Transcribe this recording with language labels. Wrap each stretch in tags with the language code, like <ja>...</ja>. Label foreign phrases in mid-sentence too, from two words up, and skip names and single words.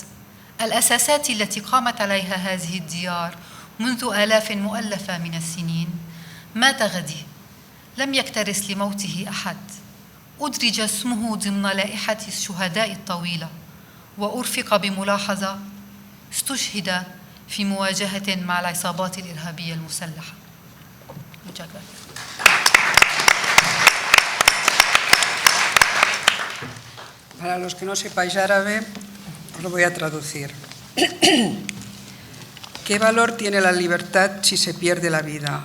<ar>الأساسات التي قامت عليها هذه الديار منذ آلاف مؤلفة من السنين. مات غدي، لم يكترث لموته أحد، أدرج اسمه ضمن لائحة الشهداء الطويلة، وأرفق بملاحظة: استشهد في مواجهة مع العصابات الإرهابية المسلحة.</ar> <es>Para los que no sepáis árabe, os lo voy a traducir. ¿Qué valor tiene la libertad si se pierde la vida?</es>